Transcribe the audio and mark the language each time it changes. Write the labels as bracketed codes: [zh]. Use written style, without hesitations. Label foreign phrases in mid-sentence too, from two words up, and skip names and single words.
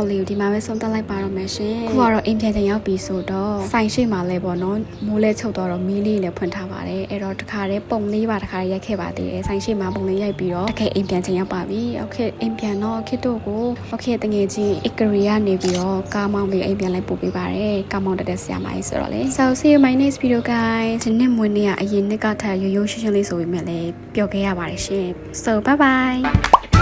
[my] လေးကိုဒီမှာပဲဆုံးသက်လိုက်ပါတော့မယ်ရှင်ခုကတော့အိမ်ပြန်ရောက်ပြီဆိုတော့ဆိုင်ရှိမှာလဲပေါ့နော်မိုးလဲချုပ်တော့မီးလေးလည်းဖွင့်ထားပါတယ်အဲ့တော့တခါတည်းပုံလေးပါတခါရိုက်ခဲ့ပါသေးတယ်ဆိုင်ရှိမှာပုံလေးရိုက်ပြီးတော့တကယ်အိမ်ပြန်ရောက်ပါပြီ okay အိမ်ပြန်တော့ okay တို့ကို okay တငယ်ချင်း Ikari ကနေပြီးတော့ကားမောင်းပြီးအိမ်ပြန်လိုက်ပို့ပေးပါတယ်ကားမောင်းတက်ဆရာမကြီးဆိုတော့လေ [en] so see you my next video guys [my] ဒီနေ့မွေးနေ့ကအရင်နှစ်ကထက်ရိုးရိုးရှင်းရှင်းလေးဆိုပေမဲ့လည်းပျော်ခဲ့ရပါတယ်ရှင် [en] so bye bye